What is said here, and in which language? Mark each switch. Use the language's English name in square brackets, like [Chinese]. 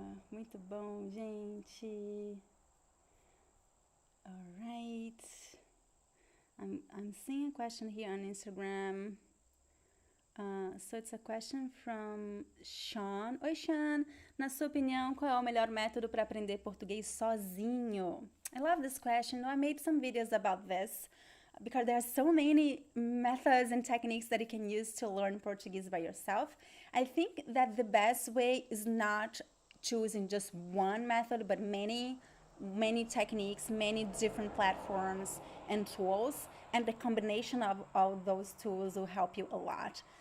[Portuguese] Muito bom, gente. [English] All right. I'm seeing a question here on Instagram. So it's a question from Sean. [Portuguese] Oi, Sean. Na sua opinião, qual é o melhor método para aprender português sozinho? [English] I love this question. I made some videos about this because there are so many methods and techniques that you can use to learn Portuguese by yourself. I think that the best way is not choosing just one method, but many techniques, many different platforms and tools, and the combination of all those tools will help you a lot.